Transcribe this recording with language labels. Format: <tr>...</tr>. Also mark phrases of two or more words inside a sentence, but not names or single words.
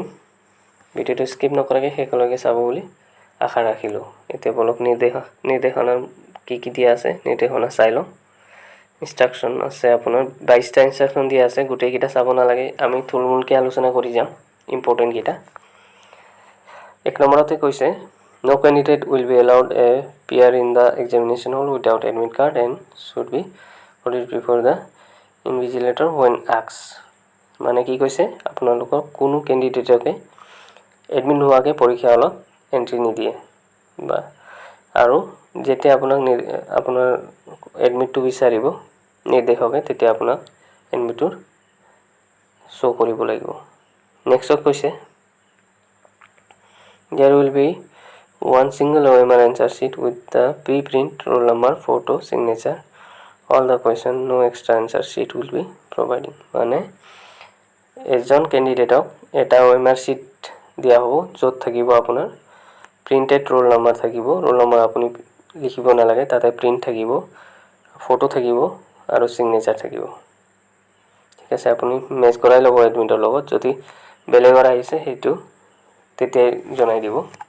<as>ভিডিঅ'টো স্কিপ নকৰাকৈ শেষলৈকে চাব বুলি আশা ৰাখিলোঁ। এতিয়া বলক নিৰ্দেশনা কি দিয়া আছে নিৰ্দেশনা চাই লওঁ। ইনষ্ট্ৰাকশ্যন আছে, আপোনাৰ 22টা ইনষ্ট্ৰাকশ্যন দিয়া আছে, গোটেইকেইটা চাব নালাগে, আমি থুলমূলকৈ আলোচনা কৰি যাম ইম্পৰ্টেণ্টকেইটা। 1 নম্বৰতে কৈছে,</as> <en>no candidate will be allowed a appear in the examination hall without admit card and should be audited before the invigilator when asked।</en> <as>মানে কি কৈছে, আপোনালোকক কোনো কেণ্ডিডেটকে এডমিট নোহোৱাকৈ পৰীক্ষা হলত এণ্ট্ৰি নিদিয়ে বা আৰু যেতিয়া আপোনাৰ এডমিটটো বিচাৰিব নিৰ্দেশকে, তেতিয়া আপোনাক এডমিটৰ শ্ব' কৰিব লাগিব। নেক্সটত কৈছে,</as> <en>there will be one single OMR answer sheet with the pre-print roll number, photo, signature, all the question, no extra answer sheet will be provided।</en> <as>মানে এজন কেণ্ডিডেটক এটা</as> <en>OMR sheet</en> <as>দিয়া হ'ব, য'ত থাকিব আপোনাৰ</as> <en>printed roll number</en> <as>থাকিব,</as> <en>roll number</en> <as>আপুনি লিখিব নালাগে, তাতে প্ৰিণ্ট থাকিব, ফটো থাকিব আৰু ছিগনেচাৰ থাকিব। ঠিক আছে, আপুনি মেচ কৰাই ল'ব এডমিটৰ লগত, যদি বেলেগৰ আহিছে সেইটো তেতিয়াই জনাই দিব।</as>